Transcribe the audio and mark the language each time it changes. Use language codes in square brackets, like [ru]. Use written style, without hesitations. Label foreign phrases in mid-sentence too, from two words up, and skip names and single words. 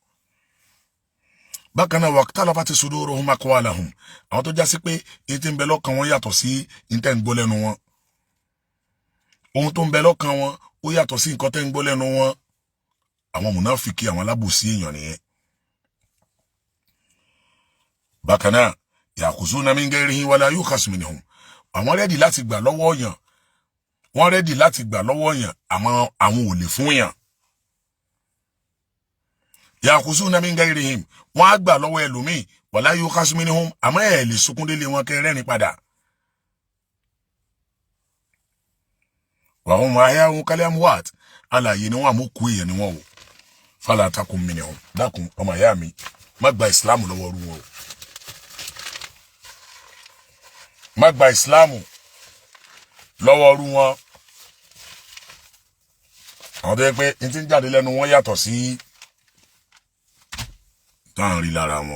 [yo] Bákan náà [ar] واختلفت صدورهم أقوالهم, [yo] àwọn tó já sí pé èyí tí ń bẹ lọ́kàn wọn yàtọ̀ sí ìtẹ́ ń gbọ́ lẹ́nu wọn. Ohun tó ń bẹ lọ́kàn wọn ó yàtọ̀ sí nǹkan tẹ́ ń gbọ́ lẹ́nu wọn. Àwọn mùnáfíkí, àwọn alábòsí èèyàn nìyẹn. Bákan náà [ar] يأخذون من غيرهم ولا يؤخذ منهم, [yo] àwọn rẹ́dì láti gbà lọ́wọ́ yàn, wọ́n rẹ́dì láti gbà lọ́wọ́ yàn, àmọ́ àwọn ò lè fún yàn. [ar] يأخذون من غيرهم, [yo] wọ́n á gbà lọ́wọ́ ẹlòmíì, [ar] ولا يؤخذ منهم, [yo] àmọ́ ẹ̀ lè sunkún délé wọn kẹ́ rẹ́rìn padà. [ar] وهم أحياء كالأموات, [yo] alààyè ni wọ́n, àmúkú èèyàn ni wọ́n o. [ar] فلا تكن منهم, [yo] dákun ọmọ ìyá mi má gba ìsìláàmù lọ́wọ́ rú wọn o. Má gba ìsìláàmù lọ́wọ́ rú wọn. Àwọn tó yẹ pé n ti ń jáde lẹ́nu wọn yàtọ̀ sí táwọn rí lára wọn.